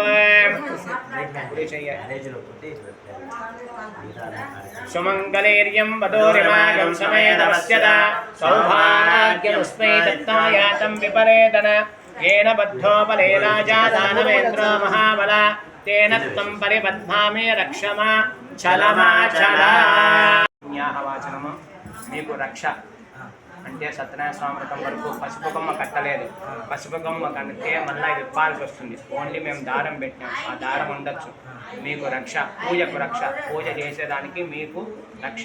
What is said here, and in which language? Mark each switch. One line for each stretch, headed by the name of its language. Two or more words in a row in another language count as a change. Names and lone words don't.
Sanskrit: सुमङ्गलेर्यं वधूरिमागं समेतवस्यता सौभाग्यमुस्मै दत्तायातं विपरेतन येन बद्धो बले राजा दानवेन्द्रो महाबल तेन त्वं परिबध्नामि रक्षमा चलमाचल
Telugu: పుణ్యాహవాచనము మీకు రక్ష అంటే సత్యనారాయణ స్వామి వ్రతం వరకు పసుపు కొమ్మ కట్టలేదు. పసుపు కొమ్మ కడితే మళ్ళీ ఇది ఇప్పాల్సి వస్తుంది. ఓన్లీ మేము దారం పెట్టాం, ఆ దారం ఉండొచ్చు. మీకు రక్ష, పూజకు రక్ష, పూజ చేసేదానికి మీకు రక్ష.